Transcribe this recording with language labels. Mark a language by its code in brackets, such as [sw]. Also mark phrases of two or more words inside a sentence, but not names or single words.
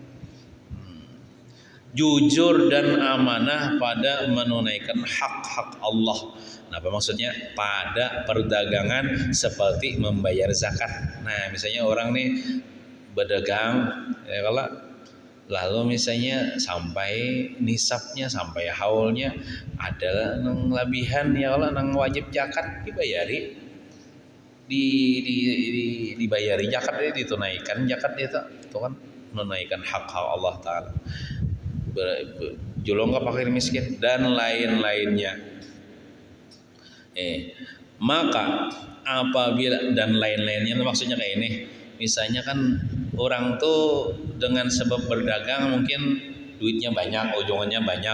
[id] Jujur dan amanah pada menunaikan hak-hak Allah. Nah, apa maksudnya? Pada perdagangan seperti membayar zakat. Nah, misalnya orang nih berdagang ya kalau lalu misalnya sampai nisabnya sampai haulnya ada nang labihan ya kalau nang wajib zakat dibayari dibayari zakat ditunaikan zakat itu kan menunaikan hak-hak Allah Ta'ala julung ke fakir miskin dan lain-lainnya maka apabila dan lain-lainnya maksudnya kayak ini misalnya kan orang tuh dengan sebab berdagang mungkin duitnya banyak, ujungnya banyak.